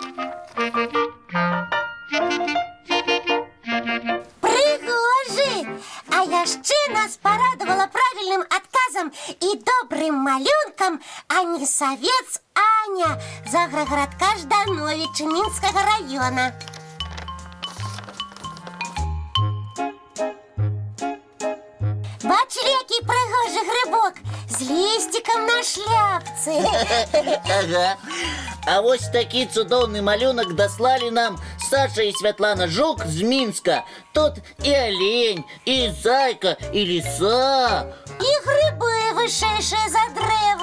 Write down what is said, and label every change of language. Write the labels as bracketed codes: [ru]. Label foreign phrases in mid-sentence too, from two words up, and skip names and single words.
[be] Прыгожы! А яшчэ нас парадавала правільным адказам і добрым малюнкам Анісавец Аня з аграгарадка Ждановіча Мінскага раёна. [uk] Бачили, який пригожий грибок з лістиком на шляпці? Ага. [be] А вось такі цудоўны малюнак даслалі нам Саша і Святлана Жук з Мінска. Тут і алень, і зайка, і ліса. І гриби вышэйшыя за дрэвы.